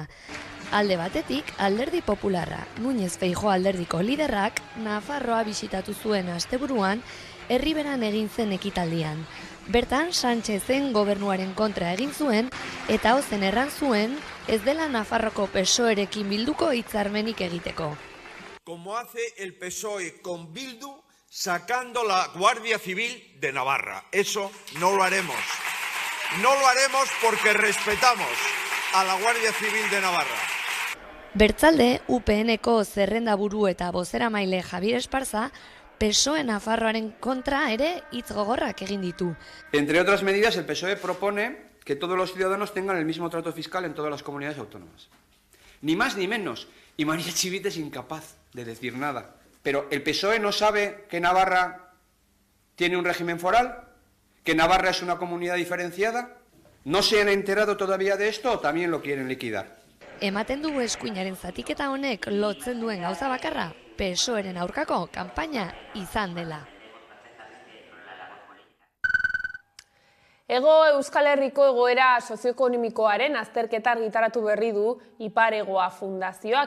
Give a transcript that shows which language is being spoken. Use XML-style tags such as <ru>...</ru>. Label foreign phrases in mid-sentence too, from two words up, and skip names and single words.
<eu>Alde batetik, Alderdi Popularra, Núñez Feijóo alderdiko liderrak, Nafarroa bisitatu zuen asteburuan, Herriberan egin zen ekitaldian. Bertan, Sánchezen gobernuaren kontra egin zuen, eta ozen erran zuen, ez dela Nafarroko PSOErekin bilduko hitzarmenik egiteko.</eu> <es>Como hace el PSOE con Bildu, sacando la Guardia Civil de Navarra. Eso no lo haremos. No lo haremos porque respetamos a la Guardia Civil de Navarra.</es> <eu>Bertzalde, UPNeko zerrendaburu eta bozeramaile Javier Esparza, PSOE Nafarroaren kontra ere hitz gogorrak egin ditu.</eu> <es>Entre otras medidas, el PSOE propone que todos los ciudadanos tengan el mismo trato fiscal en todas las comunidades autónomas. Ni más ni menos. Y María Chivite es incapaz de decir nada. Pero ¿el PSOE no sabe que Navarra tiene un régimen foral? ¿Que Navarra es una comunidad diferenciada? ¿No se han enterado todavía de esto o también lo quieren liquidar?</es> <eu>Ematen dugu eskuinaren zatiketa honek lotzen duen gauza bakarra, PSOEren aurkako kanpaina izan dela. Hego Euskal Herriko egoera sozioekonomikoaren azterketa argitaratu berri du Ipar Hegoa Fundazioak.</eu>